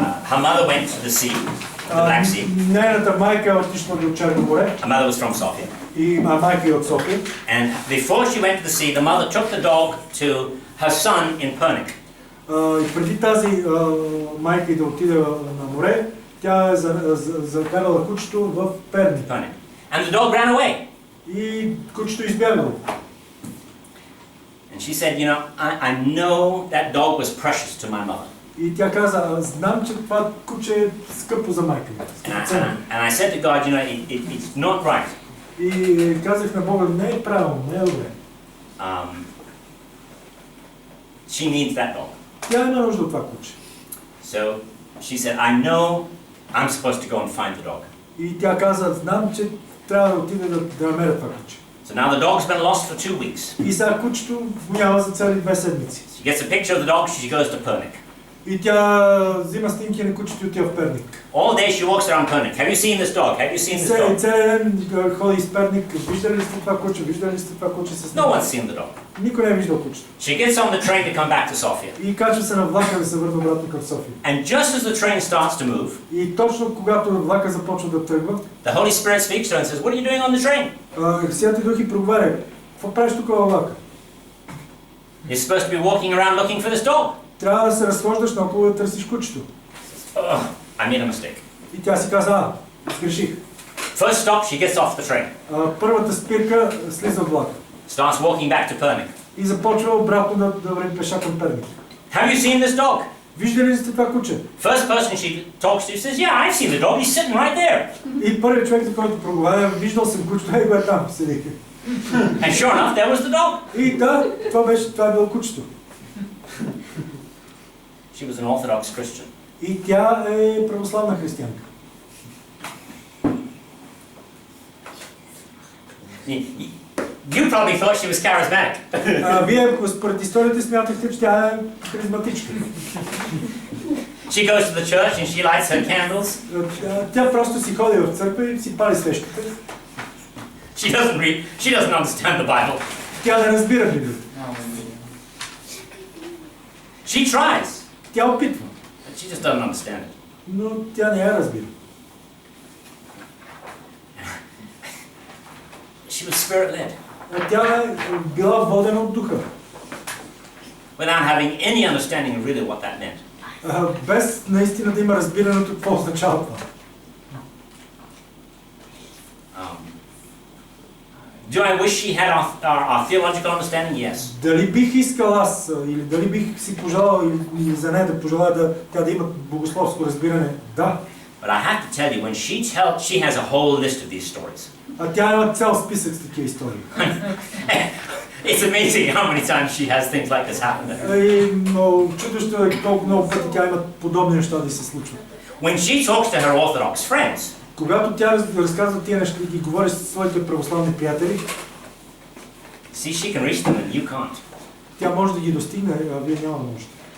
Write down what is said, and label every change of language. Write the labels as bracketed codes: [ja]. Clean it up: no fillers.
[en] Her mother went to the sea, the Black Sea. [bg] Нейната майка е отишла до Черно море. [en] Her mother was from Sofia. [bg] И майка е от София. [en] And before she went to the sea, the mother took the dog to her son in Pernik. [bg] И преди тази майка да отиде на море, тя е закарала кучето в Перник. [en] And the dog ran away. [bg] И кучето избягало. [en] And she said, I know that dog was precious to my mother. [bg] И тя каза, знам, че това куче е скъпо за майка ми. [en] And I said to God, it's not right. [bg] И казах на Бога, не е правилно, не е добре. [en] She needs that dog. [bg] Тя има нужда от това куче. [en] So she said, I know I'm supposed to go and find the dog. [bg] И тя каза, знам, че трябва да отиде да намеря това куче. [en] So now the dog's been lost for 2 weeks. [bg] И сега кучето го няма за цели 2 седмици. [en] She gets a picture of the dog, she goes to Pernik. [bg] И тя взима снимки на кучето и отива в Перник. [en] All day she walks around Pernik. Have you seen this dog? Have you seen this dog? [bg] Целият ден ходи из Перник. Виждали ли сте това куче? Виждали ли сте това куче с [en] No one's seen the dog. [bg] Никой не е виждал кучето. [en] She gets on the train to come back to Sofia. [bg] И качва се на влака да се върне обратно към София. [en] And just as the train starts to move, [bg] И точно когато влака започва да тръгва, [en] the Holy Spirit speaks to her and says, "What are you doing on the train?" [bg] Святи Дух и проговаря: какво правиш тук във влака? [en] You're supposed to be walking around looking for this dog. [bg] Трябва да се разхождаш наоколо да търсиш кучето. [en] I made a mistake. [bg] И тя си каза: сгреших. [en] First stop, she gets off the train. [bg] Първата спирка слиза от влака. [en] Starts walking back to Pernik. [bg] И започва обратно да върви пеша към Перник. [en] Have you seen this dog? [bg] Виждали ли сте това куче? [en] First person she talks to says, "Yeah, I've seen the dog. He's sitting right there." [bg] И първият човек, за който проговаря: виждал съм кучето, ей го е там, седи. [en] And sure enough, there was the dog. [bg] И да, това е било кучето. [en] She was an Orthodox Christian. [bg] И тя е православна християнка. [en] You probably thought she was charismatic. [bg] Вие според историята смятахте, че тя е харизматичка. [en] She goes to the church and she lights her candles. [bg] Тя просто си ходи в църква и си пали свещите. [en] She doesn't read. She doesn't understand the Bible. [bg] Тя не разбира Библията. [en] She tries. [bg] Тя опитва. [en] But she just doesn't understand it. [bg] Но тя не я разбира. [en] She was spirit-led. [bg] Тя е била водена от духа. [en] Without having any understanding of really what that meant. [bg] Без наистина да има разбирането какво означава това. [en] Do I wish she had our theological understanding? Yes. [bg] Дали бих искал аз, или дали бих си пожелал, или за нея да пожелая тя да има богословско разбиране? Да. [en] But I have to tell you, when she has a whole list of these stories. [bg] А тя има цял списък с такива истории. [en] It's amazing how many times she has things like this happen. [bg] Но чудещо е колко много пъти тя има подобни неща да се случват. [en] When she talks to her Orthodox friends, [bg] когато тя разказва тия неща и ги говори с своите православни приятели, [en] see, she can reach them and you can't. [bg] Тя може да ги достигне, а вие няма да можете.